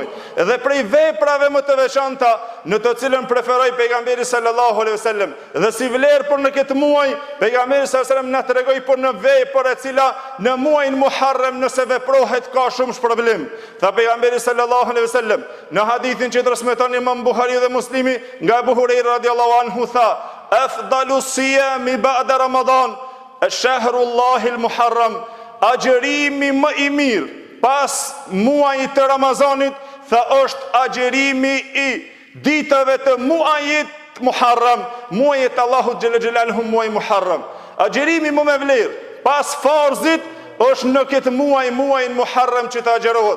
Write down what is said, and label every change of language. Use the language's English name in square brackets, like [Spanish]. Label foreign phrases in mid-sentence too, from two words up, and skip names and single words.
[Albanian] Dhe prej veprave më të veçanta në të cilën preferoi pejgamberi [Arabic] صلى الله عليه وسلم [Albanian] dhe si vlerë për në këtë muaj, pejgamberi [Arabic] صلى الله عليه وسلم [Albanian] na tregoi për në vepër e cila në muajin Muharram nëse veprohet ka shumë shpërblim. Tha pejgamberi [Arabic] صلى الله عليه وسلم [Albanian] në hadithin që transmeton Imam Buhariu dhe Muslimi nga Abu Huraira [Arabic] رضي الله عنه [Albanian] tha: [Arabic] أفضل الصيام بعد رمضان شهر الله المحرم. [Albanian] Agjerimi më i mirë pas muajit të Ramazanit, tha, është agjerimi i ditëve të muajit Muharram, muajit Allahu [Arabic] جل جلاله [Albanian] muaj Muharram. Agjerimi më me vlerë pas farzit është në këtë muajin Muharram që të agjerohet.